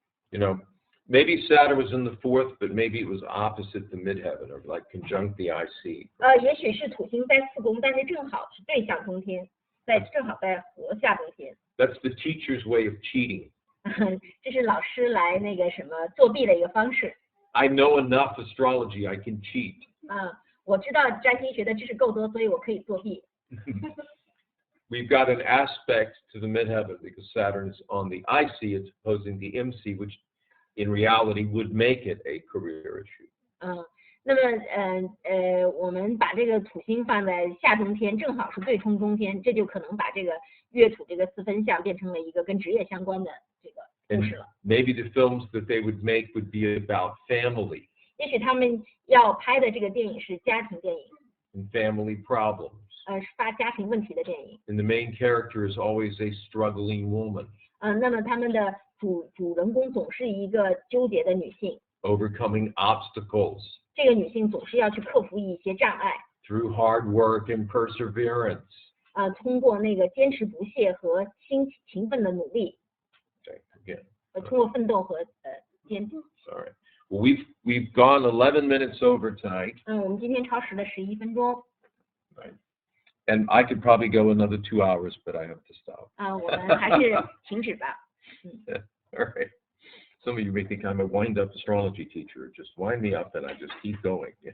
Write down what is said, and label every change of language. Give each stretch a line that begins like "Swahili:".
English: You know, maybe Saturn was in the 4th, but maybe it was opposite the midheaven or like conjunct the IC.
Chinese: 也许是土星在4宫，但是正好是对向中天，正好在和下中天。
English: That's the teacher's way of cheating.
Chinese: 这是老师来那个什么作弊的一个方式。
English: I know enough astrology, I can cheat.
Chinese: 我知道占星学的知识够多，所以我可以作弊。
English: We've got an aspect to the midheaven because Saturn is on the IC, it's opposing the MC, which in reality would make it a career issue.
Chinese: 那么我们把这个土星放在下中天，正好是对冲中天，这就可能把这个月土这个4分相变成了一个跟职业相关的这个故事了。
English: Maybe the films that they would make would be about family.
Chinese: 也许他们要拍的这个电影是家庭电影。
English: And family problems.
Chinese: 是发家庭问题的电影。
English: And the main character is always a struggling woman.
Chinese: 那么他们的主人公总是一个纠结的女性。
English: Overcoming obstacles.
Chinese: 这个女性总是要去克服一些障碍。
English: Through hard work and perseverance.
Chinese: 通过那个坚持不懈和勤奋的努力。
English: Okay, again.
Chinese: 通过奋斗和坚持。
English: Sorry. Well, we've gone 11 minutes over tonight.
Chinese: 我们今天超时了11分钟。
English: Right. And I could probably go another 2 hours, but I have to stop.
Chinese: 我们还是停止吧。
English: All right. Some of you may think I'm a wind-up astrology teacher. Just wind me up and I just keep going.